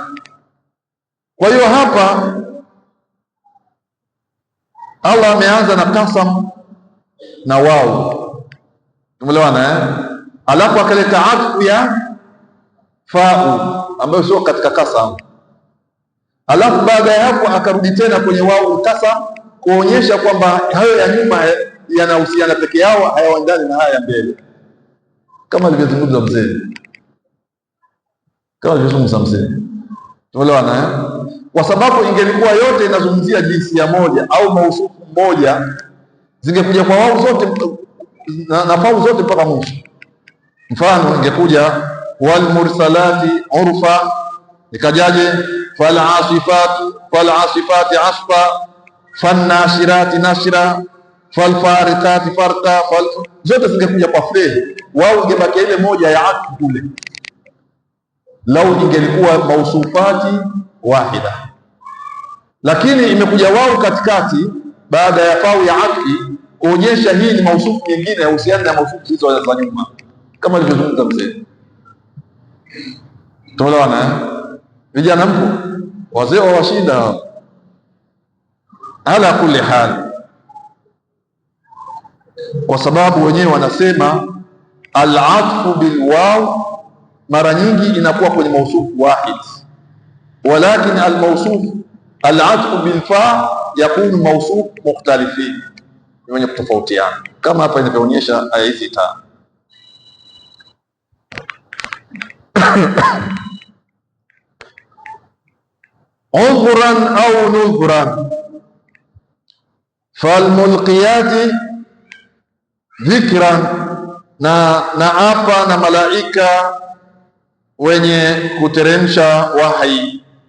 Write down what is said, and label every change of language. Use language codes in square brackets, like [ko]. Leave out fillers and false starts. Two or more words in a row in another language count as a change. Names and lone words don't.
[sw] Kwa hiyo hapa Allah ameanza na kasam na wao, tumeelewana alafu akaleta atfu ya fau ambayo sio katika kasam, alafu baada ya hapo akarudi tena kwenye wao kasam, kuonyesha kwamba hayo ya nyuma yanahusiana peke yao, hayaendani na haya ya mbele, kama alivyozungumza mzee, tumeelewana kwa sababu ingelikuwa yote inazungumzia jinsia moja au mausufu mmoja, zingekuja kwa wao zote na fau zote mpaka mwisho. Mfano ingekuja [ar] والمرسلات عرفا, [sw] ikajaje [ar] فالعاصفات عصفا, فالناشرات نشرا, فالفارقات فرقا, [sw] zote zingekuja kwa fe, wao ingebaki ile moja ya atfu kule, lau ingelikuwa [ar] موصوفات واحدة. [sw] Lakini imekuja wao katikati baada ya fau ya atfi kuonyesha hii ni mausufu nyingine ya uhusiano na mausufu hizo za nyuma, kama alivyozungumza mzee. Tunaelewana vijana? Mpo wazee wa washinda. [ar] على كل حال, [sw] kwa sababu wenyewe wanasema [ar] العطف بالواو [sw] mara nyingi inakuwa kwenye [ar] موصوف واحد, ولكن الموصوف العطف بالفاء يكون موصوف مختلفين, [sw] wenye kutofautiana, kama hapa inavyoonyesha aya hizi tano. [ar] عذرا أو نذرا فالملقيات ذكرا, [sw] na apa na malaika wenye kuteremsha wahi.